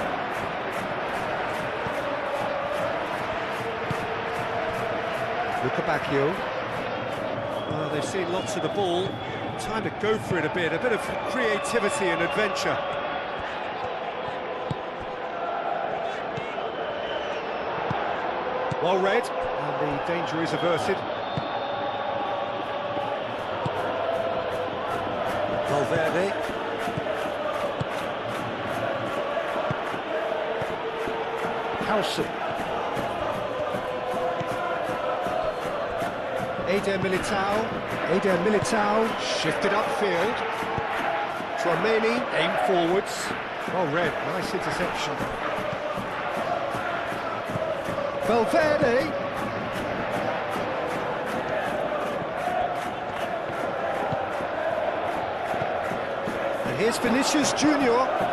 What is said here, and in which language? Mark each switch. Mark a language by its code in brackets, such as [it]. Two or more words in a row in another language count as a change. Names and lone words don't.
[en] Lukebakio. Well, they've seen lots of the ball. Time to go for it a bit of creativity and adventure. Well read, and the danger is averted. Valverde. Howson. Eder Militao shifted upfield. Tchouameni aimed forwards. Well read, nice interception. Valverde. And here's Vinicius Junior.